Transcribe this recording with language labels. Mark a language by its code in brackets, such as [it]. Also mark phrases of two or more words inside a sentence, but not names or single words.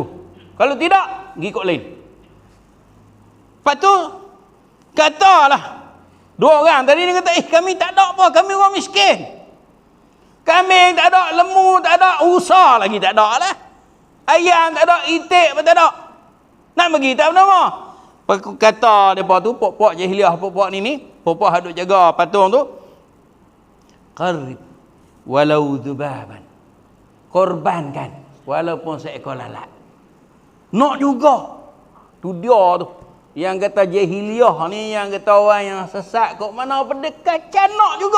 [ms] Kalau tidak, pergi kot lain. Lepas tu katalah dua orang tadi dia kata, kami tak ada apa, kami orang miskin. Kambing tak ada, lembu tak ada, usa lagi tak ada lah. Ayam tak ada, itik pun tak ada. Nak bagi tak bernama. Kata mereka tu, pok-pok jahiliah, pok-pok ni, pok-pok hadut jaga patung tu. [ar] قرب ولو ذبابا. [ms] Korbankan walaupun seekor lalat. Nak juga. Tu dia tu. Yang kata jahiliah ni, yang kata orang yang sesat, kok mana berdekatan nak juga.